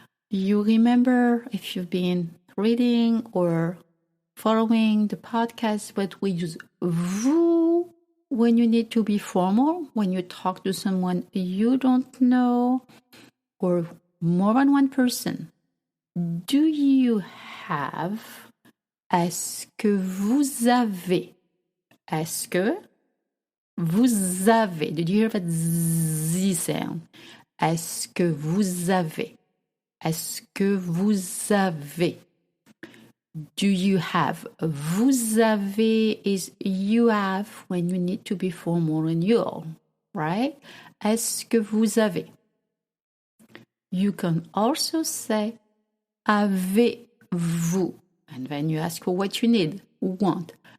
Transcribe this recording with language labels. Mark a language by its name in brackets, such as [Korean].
[English] You remember, if you've been reading or following the podcast, but we use vous when you need to be formal, when you talk to someone you don't know, or more than one person. Do you have? [French] Est-ce que vous avez? Est-ce que vous avez? [English] Did you hear that Z sound? [French] Est-ce que vous avez? Est-ce que vous avez? [English] Do you have? Vous avez is you have when you need to be formal and you'll, right? [French] Est-ce que vous avez? [English] You can also say [French] avez-vous? [English] And then you ask for what you need, want.